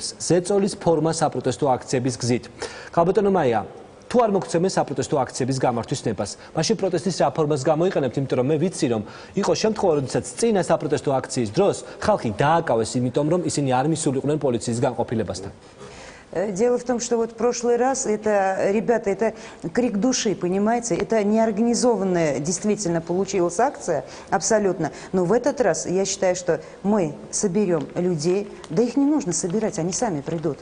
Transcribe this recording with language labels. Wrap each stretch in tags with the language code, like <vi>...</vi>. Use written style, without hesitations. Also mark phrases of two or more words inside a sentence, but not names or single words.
<ka>ზეწოლის ფორმა საპროტესტო აქციების გზით. ხალბატონო მაია, თუ არ მოგცემენ საპროტესტო აქციების გამართვის ნებას, მაშინ პროტესტის რა ფორმას გამოიყენებთ, იმიტომ რომ მე ვიცი, რომ იყო შემთხვევა, როდესაც წინა საპროტესტო აქციის დროს ხალხი დააკავეს, იმიტომ რომ ისინი არ მისულიყვნენ პოლიციის განყოფილებასთან.</ka> <ru>Дело в том, что вот в прошлый раз это, ребята, это крик души, понимаете? Это неорганизованная действительно получилась акция, абсолютно. Но в этот раз я считаю, что мы соберем людей, да их не нужно собирать, они сами придут.</ru>